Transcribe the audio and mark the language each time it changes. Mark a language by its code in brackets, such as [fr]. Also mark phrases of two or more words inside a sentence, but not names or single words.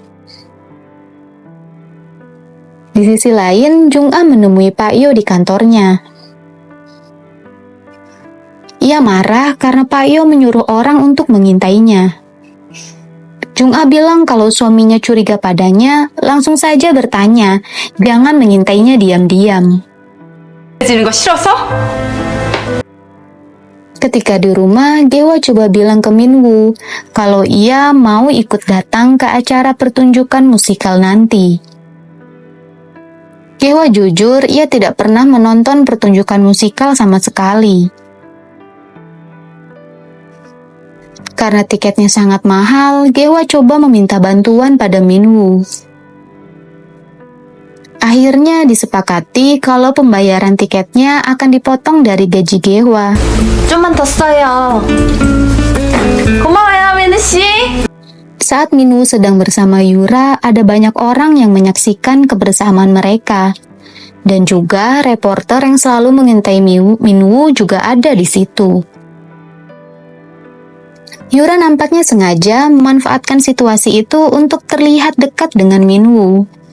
[id] Di sisi lain, Jung-ah menemui Pak Yo di kantornya. Ia marah karena Pak Yo menyuruh orang untuk mengintainya. Jung-ah bilang kalau suaminya curiga padanya, langsung saja bertanya, jangan mengintainya diam-diam. [ko] 지는 거 싫어서? [id] Ketika di rumah, Gehwa coba bilang ke Minwoo kalau ia mau ikut datang ke acara pertunjukan musikal nanti. Gehwa jujur, ia tidak pernah menonton pertunjukan musikal sama sekali. Karena tiketnya sangat mahal, Gehwa coba meminta bantuan pada Minwoo. Akhirnya disepakati kalau pembayaran tiketnya akan dipotong dari gaji Gehwa. [ko] 좀만 더 써요. 고마워요, 민우 씨. [id] Saat Minwoo sedang bersama Yura, ada banyak orang yang menyaksikan kebersamaan mereka. Dan juga reporter yang selalu mengintai Minwoo juga ada di situ. Yura nampaknya sengaja memanfaatkan situasi itu untuk terlihat dekat dengan Minwoo.